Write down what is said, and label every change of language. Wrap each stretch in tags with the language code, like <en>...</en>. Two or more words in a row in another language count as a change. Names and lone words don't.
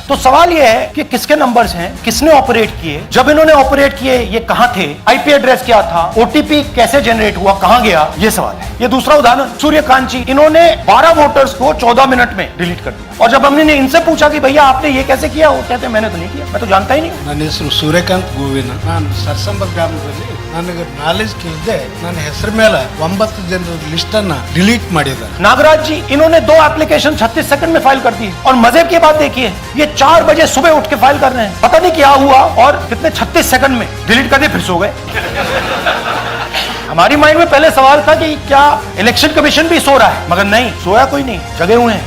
<hi>तो सवाल ये है कि किसके नंबर्स हैं, किसने ऑपरेट किए, जब इन्होंने ऑपरेट किए ये कहां थे,</hi> <en>IP address</en> <hi>क्या था, ओटीपी कैसे जनरेट हुआ, कहां गया, ये सवाल है। ये दूसरा उदाहरण, सूर्यकांत जी, इन्होंने 12 वोटर्स को 14 मिनट में डिलीट कर दिया। और जब हमने इनसे पूछा कि भैया आपने ये कैसे किया, वो कहते मैंने तो नहीं किया, मैं तो जानता ही नहीं।</hi> <kn>ನನ್ನ ಹೆಸರು ಸೂರ್ಯಕಾಂತ್ ಗೋವಿನ, ನಾನು ಸರ್ಸಂಬ ಗ್ರಾಮದಲ್ಲಿ ನನಗೆ ನಾಲೆಜ್ ಕೇಳಿದೆ, ನನ್ನ ಹೆಸರು ಮೇಲೆ 9 ಜನರ ಲಿಸ್ಟ್ ಅನ್ನ ಡಿಲೀಟ್ ಮಾಡಿದ್ದಾರೆ।</kn> <hi>नागराज जी, इन्होंने 2 एप्लीकेशन 36 सेकंड में फाइल कर दी और मजे की बात देखिए, ये 4 बजे सुबह उठ के फाइल कर रहे हैं। पता नहीं क्या हुआ और कितने 36 सेकंड में डिलीट कर दिए, फिर सो गए। हमारी माइंड में पहले सवाल था कि क्या इलेक्शन कमीशन भी सो रहा है, मगर नहीं, सोया कोई नहीं, जगे हुए हैं।</hi>